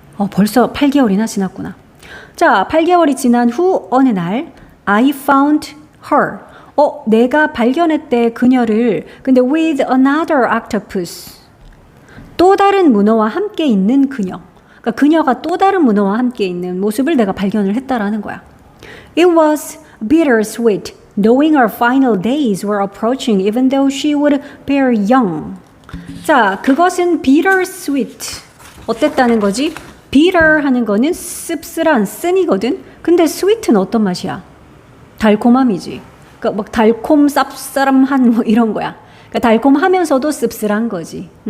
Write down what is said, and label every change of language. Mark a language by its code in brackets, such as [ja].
[ko] 벌써 8개월이나 지났구나. 자, 8개월이 지난 후 어느 날 I found her. 내가 발견했대 그녀를. 근데 with another octopus. 또 다른 문어와 함께 있는 그녀. 그러니까 그녀가 또 다른 문어와 함께 있는 모습을 내가 발견을 했다라는 거야. [en] It was bittersweet, knowing our final days were approaching even though she would bear young. [ko] 자, 그것은 bittersweet. 어땠다는 거지? bitter 하는 거는 씁쓸한, 쓴이거든. 근데 sweet는 어떤 맛이야? 달콤함이지. 그러니까 막 달콤, 쌉싸름한 뭐 이런 거야. 그러니까 달콤하면서도 씁쓸한 거지.